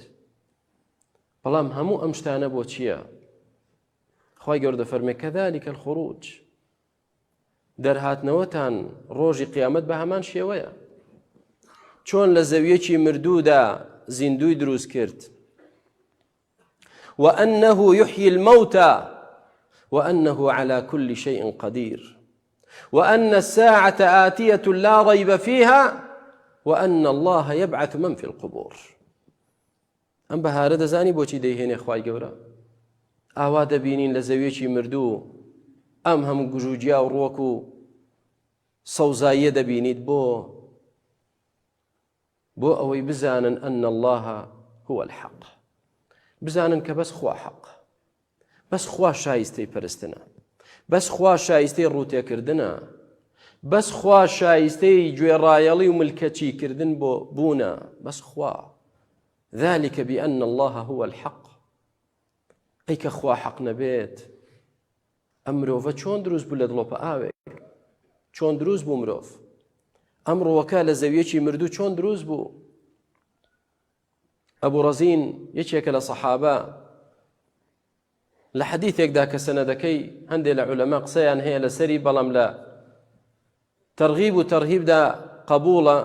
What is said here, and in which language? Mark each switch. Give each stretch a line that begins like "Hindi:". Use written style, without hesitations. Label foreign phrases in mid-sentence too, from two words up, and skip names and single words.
Central Kurdish: بەڵام هەموو ئەم شتانە بۆ چییە؟ خوای گەورە دەفەرمێ
Arabic: کەذالکە الخروج،
Central Kurdish: دەرهاتنەوەتان ڕۆژی قیامەت بە هەمان شێوەیە. چۆن لە زەویەکی مردوودا زیندوی دروست کرد.
Arabic: وأنه يحيي الموتى وأنه على كل شيء قدير وأن الساعة آتية لا ريب فيها وأن الله يبعث من في القبور.
Central Kurdish: ئەم بەهارە دەزانی بۆچی دەیهێنێ خوای گەورە؟ ئاوا دەبینین لە زەویەکی مردوو ئەم هەموو گژوجیا و ڕۆک و سەوزاییە دەبینیت. بۆ ئەوەی بزانن
Arabic: ئەن الله هو الحق،
Central Kurdish: بزانن کە بەس خوا حەق، بەس خوا شایستەی پەرستنە، بەس خوا شایستەی ڕوتێکردنە، بەس خوا شایستەی گوێڕایەڵی و ملکەچی کردن بۆ بوونە، بەس خوا.
Arabic: ذلك بأن الله هو الحق.
Central Kurdish: ئەی کە خوا حەق نەبێت، ئەم مرۆڤە چۆن دروست بوو لە دڵۆپە ئاوێک؟ چۆن دروست بوو مرۆڤ؟ ئەم ڕۆوەکە لە زەویەکی مردوو چۆن دروست بوو؟ ئەبوو ڕەزین یەکێکە لە سەحابە لە حەدیثێکدا کە سەنەدەکەی هەندێک لە عولەما قسەیان هەیە لەسەری، بەڵام لە تەرغیب و تەرهیبدا قبوڵە.